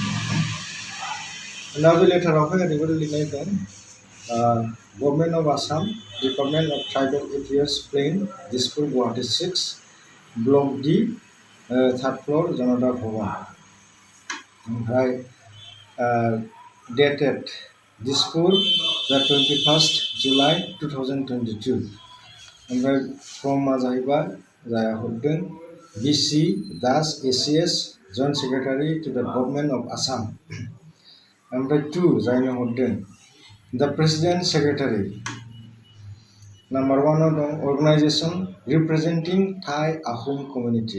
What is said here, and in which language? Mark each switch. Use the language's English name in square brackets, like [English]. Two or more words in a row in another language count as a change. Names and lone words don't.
[Bodo] दा बे लेटारावहाय ओरैबायदि लिरनाय दं, [English] Government of Assam, Department of Tribal Affairs, Plain, Dispur, Guwahati 6, Block D, 3rd Floor, Janata Bhawan. ओमफ्राय dated दिसपुर, the 21st July 2022। [Bodo] ओमफ्राय फ्रमा जाहैबाय जाया हरदों [English] BC Das ACS Joint Secretary to the Government of Assam. [Bodo] ओमफ्राय 2 जायनो हरदों [English] the President Secretary. number 1 [Bodo] आव दं [English] organization representing Tai Ahom community.